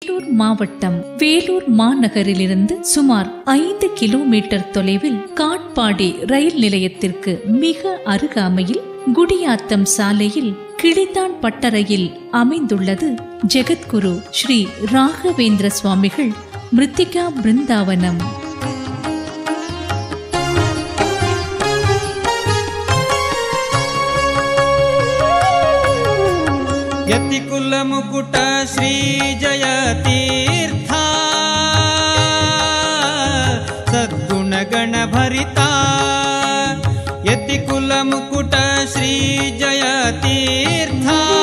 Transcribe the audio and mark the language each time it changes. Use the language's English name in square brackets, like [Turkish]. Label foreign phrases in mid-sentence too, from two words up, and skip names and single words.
[Tamil] வேலூர் மாவட்டம் வேலூர் மாநகரிலிருந்து சுமார் 5 கிலோமீட்டர் தொலைவில் காட்பாடி ரயில் நிலையத்திற்கு மிக அருகாமையில் குடியாத்தம் சாலையில் கிளிதான் பட்டறையில் அமைந்துள்ளது ஜெகத்குரு ஸ்ரீ ராகவேந்திர சுவாமிகள் மிருத்திகா பிருந்தாவனம். [Sanskrit] यतिकुल मुकुट श्री जय तीर्था सद्गुण गण भरिता यतिकुल मुकुट श्री जय तीर्था